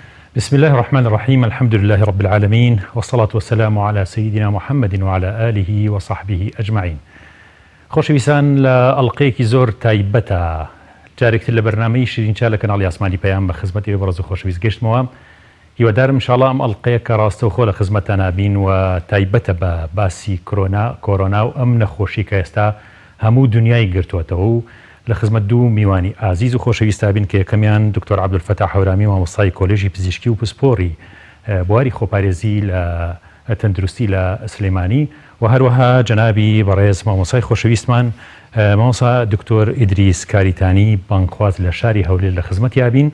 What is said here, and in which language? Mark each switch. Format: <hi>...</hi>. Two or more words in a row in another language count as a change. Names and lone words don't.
<ar>بسم الله الرحمن الرحيم. الحمد لله رب العالمين، والصلاة والسلام على سيدنا محمد وعلى آله وصحبه أجمعين.</ar> <ckb>خۆشەویستان لە ئەڵقەیەکی زۆر تایبەتە جارێکتر لە بەرنامەی شیرینچا لە کەناڵی ئاسمانی پەیام بە خزمەتی بەڕێز و خۆشەویست گەشتمەوە. هیوادارم ئینشاڵڵا ئەم ئەڵقەیە کە ڕاستەوخۆ لە خزمەتتان نابین و تایبەتە بە باسی کۆرۆنا و ئەم نەخۆشی کە ئێستا هەموو دنیای گرتووەتەوە و لە خزمەت دوو میوانی ئازیز و خۆشەویستا بین کە یەکەمیان دکتۆر عەبدولفەتاح هەورامی مامۆستای کۆلێژی پزیشکی و پسپۆڕی بواری خۆپارێزی لە تەندروستی لە سلێمانی و هەروەها جەنابی بەڕێز مامۆستای خۆشەویستمان مامۆستا دکتۆر ئیدریس کاریتانی بانکخواز لە شاری هەولێر لە خزمەتیا بین.</ckb>